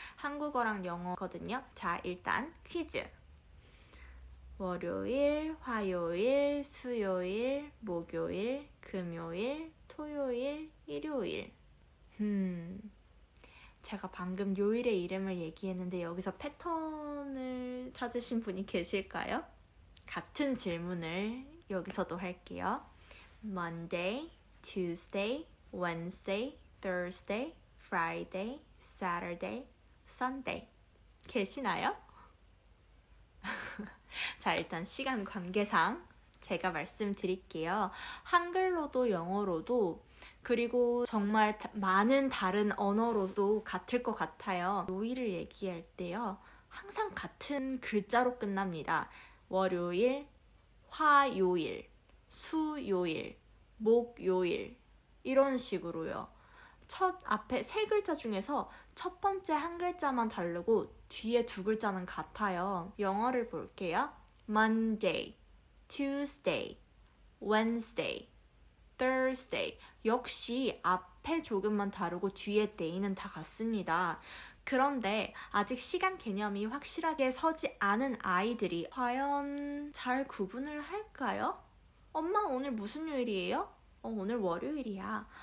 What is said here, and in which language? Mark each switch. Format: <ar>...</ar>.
<ko>한국어랑 영어거든요. 자, 일단 퀴즈. 월요일, 화요일, 수요일, 목요일, 금요일, 토요일, 일요일. 제가 방금 요일의 이름을 얘기했는데 여기서 패턴을 찾으신 분이 계실까요? 같은 질문을 여기서도 할게요.</ko> <en>Monday, Tuesday, Wednesday, Thursday, Friday, Saturday, Sunday.</en> <ko>계시나요? 자, 일단 시간 관계상 제가 말씀드릴게요. 한글로도 영어로도 그리고 정말 많은 다른 언어로도 같을 것 같아요. 요일을 얘기할 때요. 항상 같은 글자로 끝납니다. 월요일, 화요일, 수요일, 목요일 이런 식으로요. 첫 앞에 3글자 중에서 첫 번째 한 글자만 다르고 뒤에 2글자는 같아요. 영어를 볼게요.</ko> <en>Monday, Tuesday, Wednesday, Thursday.</en> <ko>역시 앞에 조금만 다르고 뒤에 day는 다 같습니다. 그런데 아직 시간 개념이 확실하게 서지 않은 아이들이 과연 잘 구분을 할까요? 엄마 오늘 무슨 요일이에요? 오늘 월요일이야.</ko>